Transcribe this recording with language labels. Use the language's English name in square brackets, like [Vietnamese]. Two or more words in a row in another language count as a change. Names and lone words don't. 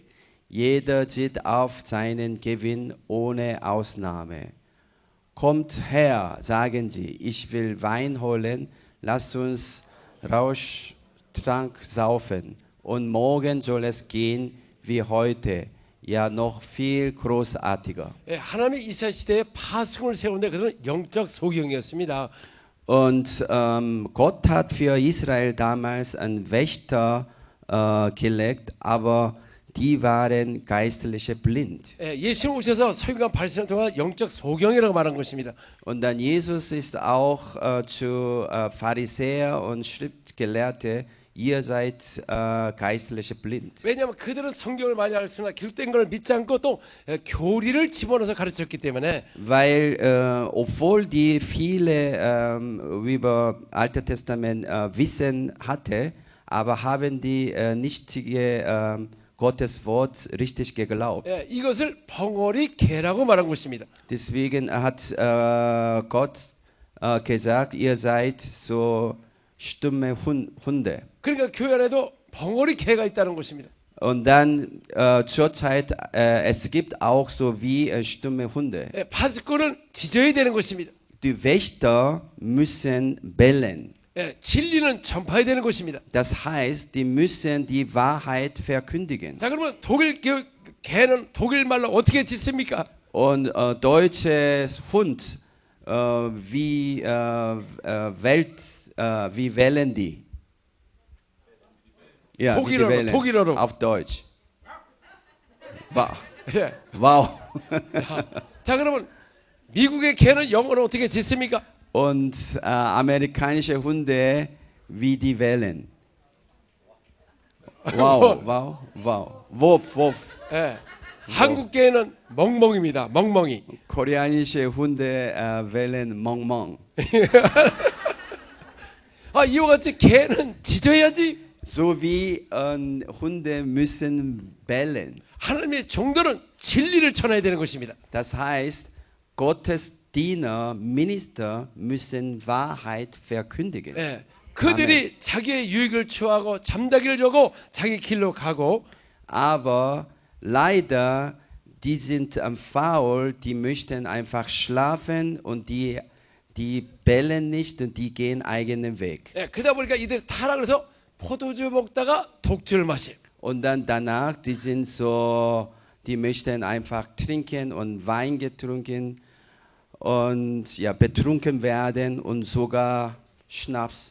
[German] Jeder sieht auf seinen Gewinn ohne Ausnahme. Kommt her, sagen sie, ich will Wein holen, lasst uns Rauschtrank saufen. Und morgen soll es gehen wie heute, ja noch viel großartiger. [Korean] 예, 하나님의 이스라엘 시대에 파수꾼을 세우는데 그들은 영적 소경이었습니다. [German] Und Gott hat für Israel damals einen Wächter gelegt, aber die waren geistliche blind. [Korean] 예, 예수님 오셔서 설교한 8시간 동안 영적 소경이라고 말한 것입니다. [German] Und dann Jesus ist auch zu Pharisäer und Schriftgelehrte, ihr seid geistliche blind. [Korean] 왜냐하면 그들은 성경을 많이 알으나 기록된 걸 믿지 않고 또 교리를 집어넣어서 가르쳤기 때문에 [German] Weil, obwohl die viele über Alte Testament Wissen hatte, aber haben die nichtige Gottes Wort richtig geglaubt. [Korean] 예, 이것을 벙어리 개라고 말한 것입니다. [German] Deswegen hat Gott gesagt, ihr seid so stumme Hunde. [Korean] 그러니까 교회 안에도 벙어리 개가 있다는 것입니다. [German] Und dann zur Zeit, es gibt auch so wie stumme Hunde. [Korean] 예, 파수꾼은 짖어야 되는 것입니다. [German] Die Wächter müssen bellen. [Korean] 예, 진리는 전파해야 되는 것입니다. [German] Das heißt, die müssen die Wahrheit verkündigen. [Korean] 자, 그러면 개는 독일 말로 어떻게 짖습니까? [German] Und deutsches Hund, wie wählen die? Ja, wie die wählen. [Korean] 독일어로. [German] Auf Deutsch. Wow. [Korean] 예. Wow. 자, 그러면 미국의 개는 영어로 어떻게 짖습니까? [German] Und amerikanische Hunde, wie die wählen. Wow, wow, wow. Wuff, wuff. [Korean] 예. 한국 개는 멍멍입니다. 멍멍이. [German] Koreanische Hunde wählen 멍멍. [Korean] 아, 이와 같이 개는 짖어야지. [German] So wie Hunde müssen bellen. [Korean] 하나님의 종들은 진리를 전해야 되는 것입니다. [German] Das heißt, Gottes Diener, Minister müssen Wahrheit verkündigen. [Korean] 예. 그들이 자기의 유익을 추구하고 잠자기를 주고 자기 길로 가고 [German] Aber leider, die sind faul, die möchten einfach schlafen und die bellen nicht und die gehen eigenen Weg. [Korean] 예. 그러다 보니까 이들이 타락을 해서 포도주 먹다가 독주를 마시. [German] Und dann danach, die die möchten einfach trinken und Wein getrunken und ja, betrunken werden und sogar Schnaps.